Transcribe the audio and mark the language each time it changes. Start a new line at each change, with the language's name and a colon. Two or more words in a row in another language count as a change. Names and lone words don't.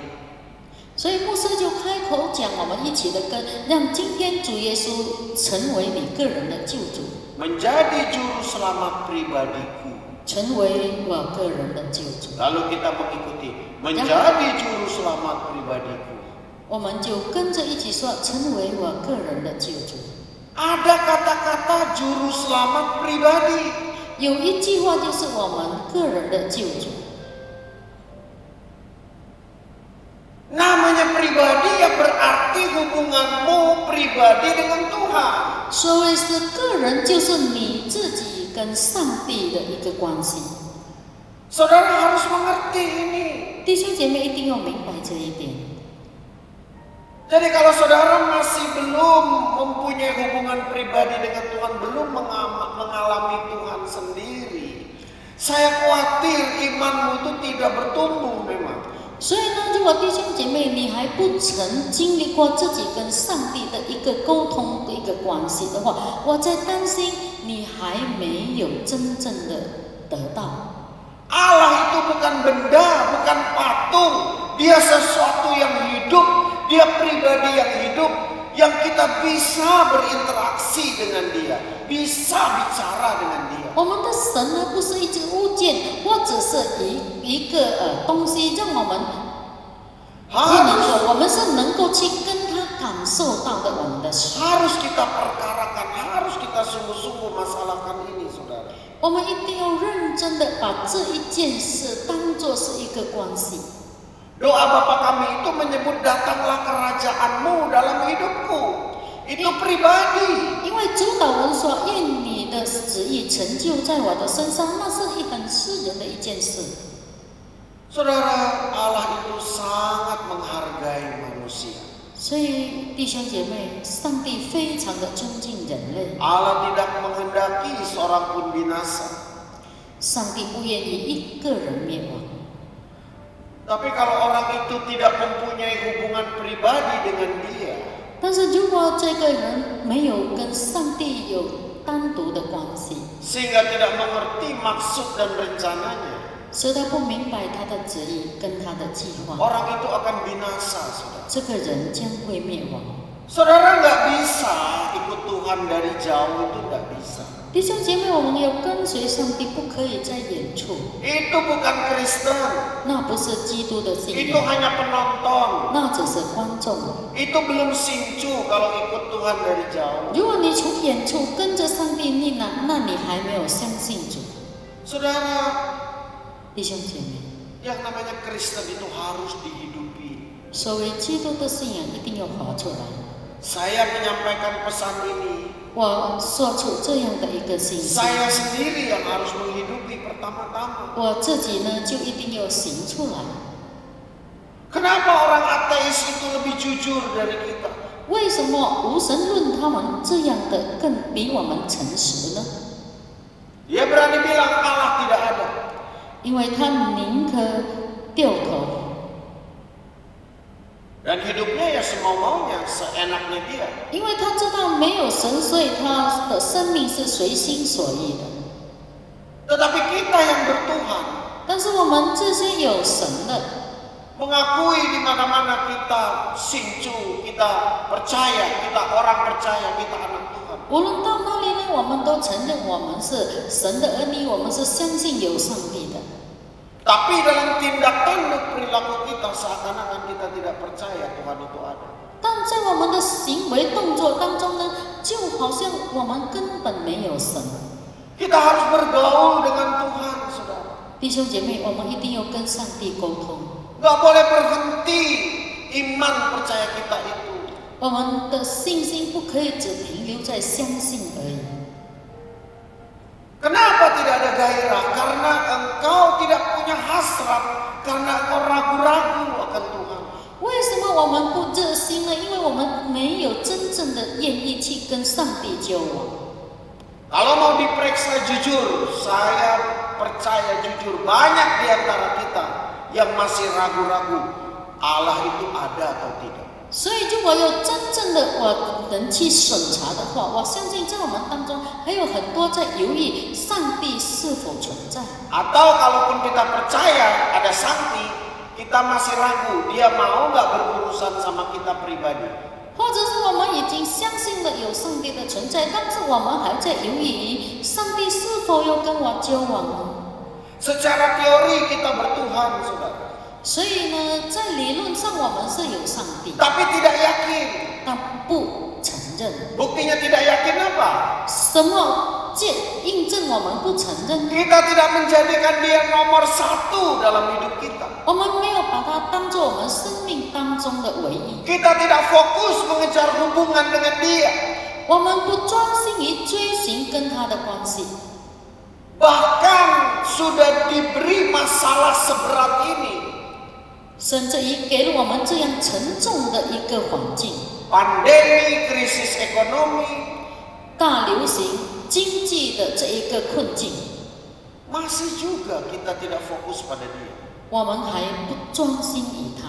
Chinese: 所以牧师就开口讲，我们一起的跟，让今天主耶稣成为你个人的救主，
Indonesian: menjadi juru selamat pribadiku.
Chinese: 成为我个人的救主。
Indonesian: Lalu kita mengikuti, menjadi juru selamat pribadiku.
Chinese: 我们就跟着一起说，成为我个人的救主。
Indonesian: Ada kata-kata juru selamat pribadi.
Chinese: 有一句话就是我们个人的救主。
Indonesian: Namanya pribadi ya berarti hubunganmu pribadi dengan Tuhan.
Chinese: 所谓是个人，就是你自己跟上帝的一个关系。
Indonesian: Saudara harus mengerti ini.
Chinese: 弟兄姐妹一定要明白这一点。
Indonesian: Jadi kalau saudara masih belum mempunyai hubungan pribadi dengan Tuhan, belum mengalami Tuhan sendiri, saya khawatir imanmu itu tidak bertumbuh memang.
Chinese: 所以呢，如果弟兄姐妹你还不曾经历过自己跟上帝的一个沟通的一个关系的话，我在担心你还没有真正的得到。
Indonesian: Allah itu bukan benda, bukan patung. Dia sesuatu yang hidup, dia pribadi yang hidup, yang kita bisa berinteraksi dengan dia, bisa bicara dengan dia.
Chinese: 我们的神呢，不是一只物件，或者是一个东西，让我们不能说，我们是能够去跟他感受到的我们的神。
Indonesian: Harus kita perkarakan, harus kita sungguh-sungguh masalahkan ini, saudara.
Chinese: 我们一定要认真的把这一件事当作是一个关系。
Indonesian: Doa Bapa kami itu menyebut datanglah kerajaanmu dalam hidupku. Itu pribadi.
Chinese: 因为主祷文说，愿你的旨意成就在我的身上，那是很私人的一件事。
Indonesian: Saudara, Allah itu sangat menghargai manusia.
Chinese: 所以弟兄姐妹，上帝非常的尊敬人类，
Indonesian: Allah tidak menghendaki seorang pun binasa.
Chinese: 上帝不愿意一个人灭亡。
Indonesian: Tapi kalau orang itu tidak mempunyai hubungan pribadi dengan dia,
Chinese: 但是如果这个人没有跟上帝有单独的关系，
Indonesian: sehingga tidak mengerti maksud dan rencananya,
Chinese: 使他不明白他的旨意跟他的计划，
Indonesian: orang itu akan binasa, saudara.
Chinese: 这个人将会灭亡。
Indonesian: Saudara nggak bisa ikut Tuhan dari jauh, itu nggak bisa.
Chinese: 弟兄姐妹，我们要跟随上帝，不可以在远处，
Indonesian: Itu bukan Kristen,
Chinese: 那不是基督的信
Indonesian: itu
Chinese: 仰，
Indonesian: hanya penonton.
Chinese: 那只是观众。
Indonesian: Itu belum sincu kalau ikut Tuhan dari jauh.
Chinese: 如果你从远处跟着上帝，那你还没有相信主。
Indonesian: Saudara,
Chinese: 弟兄姐妹，
Indonesian: yang namanya Kristen itu harus dihidupi.
Chinese: 所谓基督的信仰一定要活出来。
Indonesian: Saya menyampaikan pesan ini,
Chinese: 我说出这样的一个信息，
Indonesian: saya sendiri yang harus menghidupi pertama-tama.
Chinese: 我自己呢就一定要行出来。
Indonesian: Kenapa orang ateis itu lebih jujur dari kita?
Chinese: 为什么无神论他们这样的更比我们诚实呢？
Indonesian: Dia berani bilang Allah tidak ada.
Chinese: 因为他宁可掉头，
Indonesian: Dan hidupnya ya semau-maunya, seenaknya dia.
Chinese: 因为他知道没有神，所以他的生命是随心所欲的。
Indonesian: Tetapi kita yang bertuhan,
Chinese: 但是我们这些有神的，
Indonesian: mengakui di mana-mana kita sincu, kita percaya, kita orang percaya, kita anak Tuhan.
Chinese: 无论到哪里呢，我们都承认我们是神的儿女，我们是相信有上帝的。
Indonesian: Tapi dalam tindak tanduk perilaku kita seakan-akan kita tidak percaya Tuhan itu ada.
Chinese: 但在我们的行为动作当中呢，就好像我们根本没有神。
Indonesian: Kita harus bergaul dengan Tuhan, saudara.
Chinese: 弟兄姐妹，我们一定要跟上帝沟通，
Indonesian: Gak boleh berhenti iman percaya kita itu.
Chinese: 我们的信心不可以只停留在相信而已。
Indonesian: Kenapa tidak ada gairah? Karena engkau tidak punya hasrat, karena engkau ragu-ragu akan Tuhan.
Chinese: 为什么我们不热心呢？因为我们没有真正的愿意去跟上帝交往。
Indonesian: Kalau mau diperiksa jujur, saya percaya jujur banyak di antara kita yang masih ragu-ragu Allah itu ada atau tidak.
Chinese: 所以，如果有真正的人去审查的话，我相信在我们当中还有很多在犹豫上帝是否存在。
Indonesian: Atau kalaupun kita percaya ada Sakti, kita masih ragu dia mau nggak berurusan sama kita pribadi.
Chinese: 或者是我们已经相信了有上帝的存在，但是我们还在犹豫上帝是否要跟我交往呢？
Indonesian: Secara teori kita bertuhan, saudara.
Chinese: 所以呢，在理论上我们是有上帝，
Indonesian: Tapi tidak yakin.
Chinese: 但不承认。
Indonesian: Buktinya tidak yakin apa?
Chinese: 什么印证我们不承认呢？
Indonesian: Kita tidak menjadikan dia nomor satu dalam hidup kita.
Chinese: 我们没有把它当作我们生命当中的唯一。
Indonesian: Kita tidak fokus mengejar hubungan dengan dia.
Chinese: 我们不专心于追寻跟他的关系。
Indonesian: Bahkan sudah diberi masalah seberat ini.
Chinese: 甚至于给了我们这样沉重的一个环境，
Indonesian: Pandemi, krisis ekonomi,
Chinese: 大流行经济的这一个困境，
Indonesian: masih juga kita tidak fokus pada dia.
Chinese: 我们还不专心于他，